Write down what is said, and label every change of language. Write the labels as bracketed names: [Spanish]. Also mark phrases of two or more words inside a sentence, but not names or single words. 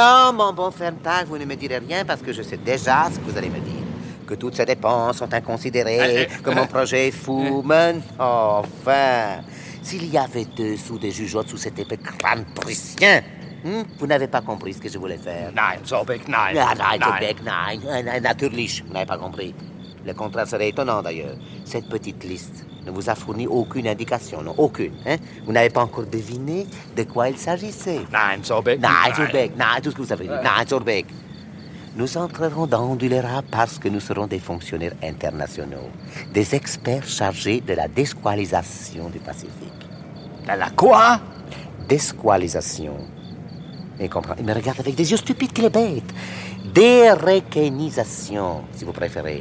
[French] Non, mon bon Ferntag, vous ne me direz rien parce que je sais déjà ce que vous allez me dire. Que toutes ces dépenses sont inconsidérées, que mon projet est fou, mais enfin, s'il y avait 2 sous de jugeote sous cet épais crâne prussien, vous n'avez pas compris ce que je voulais faire. [German] Nein, Sobek, nein. Ah, nein, Nein. Sobek, nein. Natürlich, [French] vous n'avez pas compris. Le contraire serait étonnant, d'ailleurs. Cette petite liste ne vous a fourni aucune indication, non, aucune. Hein? Vous n'avez pas encore deviné de quoi il s'agissait. [German] Nein, Sobek. Nein, Zorbeck, nein, [French] tout ce que vous avez dit. Nein, Zorbeck. Nous entrerons dans Dulera parce que nous serons des fonctionnaires internationaux, des experts chargés de la désqualisation du Pacifique. De la quoi? Désqualisation. Il comprend. Il me regarde avec des yeux stupides qu'il est bête. Dérequénisation, si vous préférez.